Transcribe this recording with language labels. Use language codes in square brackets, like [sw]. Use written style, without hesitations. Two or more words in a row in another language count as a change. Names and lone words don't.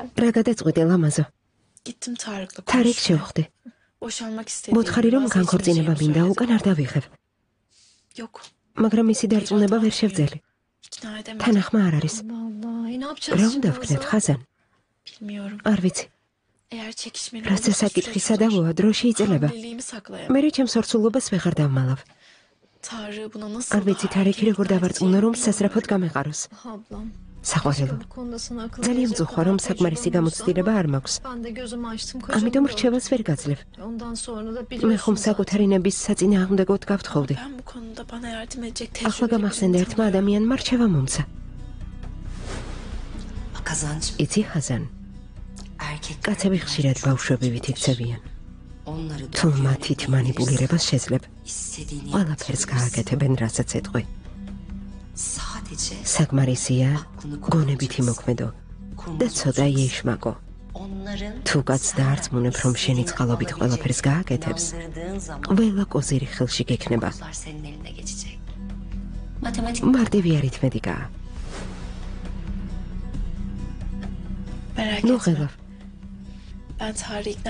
[ka] რა გადაწყვეტე ლამაზო? [tr] Gittim Tarık'la [ka] თარიქ [tr] konuştum. [ka] შევხვდი. [tr] Boşanmak istediğim [ka] მოთხარი რომ [tr] bazı [ka] განქორწინება [tr] seçimlerimi [ka] მინდა, [tr] söyledim. [ka] უკან არ დავიღებ. [tr] Yok. [ka] მაგრამ მისი დარწმუნება ვერ შევძელი. [tr] İkna edemedim. [ka] თანახმა არ არის. [tr] Vallahi ne yapacağız [ka] რა [tr] şimdi [ka] უნდა [tr] o [ka] ვქნათ [tr] zaman? [ka] ხაზან? [tr] Bilmiyorum. [ka] არ ვიცი. [tr] Eğer çekişmeli [ka] რაცა [tr] olursa [ka] საკითხი [tr] süreç [ka] სადავოა, დროში იწელება. [tr] Hamileliğimi saklayamam. [ka] მე ჩემს ორსულობას ვეღარ დავმალავ. [tr] Tarık buna nasıl [ka] არ ვიცი თარიქი როგორ დავარწმუნო რომ სასწრაფოდ გამეყაროს. [tr] Ablam. [ka] საყვარელო, ძალიან მწუხარ, რომ საკმარისი გამოცდილება არ მაქვს. ამიტომ რჩევას ვერ გაძლევ. მე ხომ საკუთარი ნების საწინააღმდეგოდ გავთხოვდი. [tr] Ben bu konuda bana yardım edecek [ka] ახლა გამახსენდა ერთმა ადამიანმა რჩევა მომცა. [tr] Kazanç [ka] იცი ხაზან, [tr] erkek [ka] კაცები ხშირად ბავშვებივით იქცევიან. [tr] onları [ka] თუ მათით манипулირებას შეძლებ, [tr] istediğini [ka] ყველაფერს გააკეთებენ, რასაც ეთყვი. [tr] sadece [ka] საკმარისია გონებით იმოქმედო და ცოტა იეშმაკო. [tr] onların [ka] თუ კაც დაარწმუნებ, რომ შენი წყალობით ყველაფერს გააკეთებს, [tr] inandırdığın zaman [ka] ყველა კოზირი ხელში გექნება. [tr] bunlar senin eline geçecek. Matematik [ka] მარტივი არითმეტიკაა. [tr] Merak [ka] ნუ [tr] etme. [ka] ღელავ, [tr] Ben Tarık'ı ikna